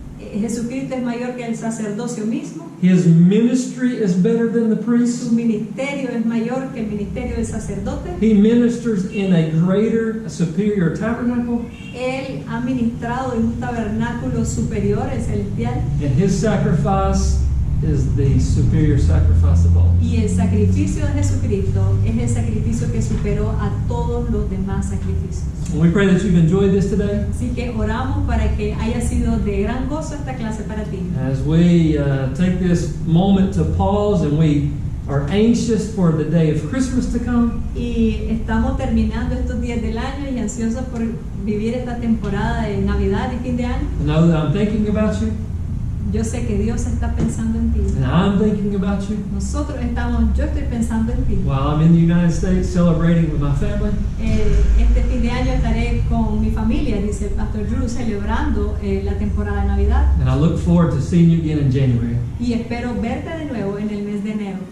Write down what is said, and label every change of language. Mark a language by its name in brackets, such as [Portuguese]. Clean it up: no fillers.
[Spanish] Jesucristo es mayor que el sacerdocio mismo. [English] His ministry is better than the priest. [Spanish] Su ministerio es mayor que el ministerio del sacerdote. [English] He ministers in a greater, superior tabernacle, [Spanish] Él ha ministrado en un tabernáculo superior, el celestial, [English] and his sacrifice is the superior sacrifice of all. [Spanish] y el sacrificio de Jesucristo es el sacrificio que superó a todos los demás sacrificios. [English] And we pray that you've enjoyed this today. [Spanish] Así que oramos para que haya sido de gran gozo esta clase para ti. [English] As we take this moment to pause and we are anxious for the day of Christmas to come, [Spanish] Y estamos terminando estos días del año y ansiosos por vivir esta temporada de Navidad y fin de año. [English] know that I'm thinking about you, [Spanish] Yo sé que Dios está pensando en ti. [English] and I'm thinking about you [Spanish] Yo estoy pensando en ti. [English] while I'm in the United States celebrating with my family. [Spanish] Este fin de año estaré con mi familia, dice el Pastor Drew, celebrando la temporada de Navidad. [English] And I look forward to seeing you again in January. [Spanish] Y espero verte de nuevo en el mes de enero.